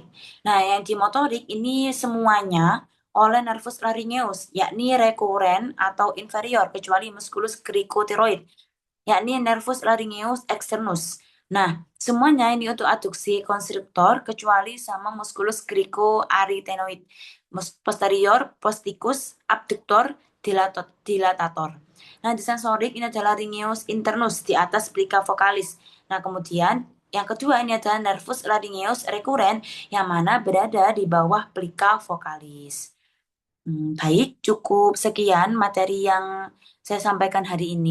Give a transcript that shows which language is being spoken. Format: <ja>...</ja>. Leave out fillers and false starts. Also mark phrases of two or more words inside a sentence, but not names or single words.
<id>Nah, yang di motorik ini semuanya oleh</id> <la>nervus laryngeus,</la> <id>yakni rekuren atau inferior, kecuali</id> <la>musculus cricotheroid,</la> <id>yakni</id> <la>nervus laryngeus externus.</la> <id>Nah, semuanya ini untuk aduksi konstriktor, kecuali sama</id> <la>musculus cricoarytenoid,</la> <id>posterior, posticus, abductor, dilatator. Nah, di sensorik ini adalah</id> <la>laryngeus internus</la> <id>di atas</id> <la>plica vocalis.</la> <id>Nah, kemudian yang kedua ini adalah</id> <la>nervus laryngeus recurrent</la> <id>yang mana berada di bawah</id> <la>plica vocalis.</la> <id>Baik, cukup sekian materi yang saya sampaikan hari ini.</id>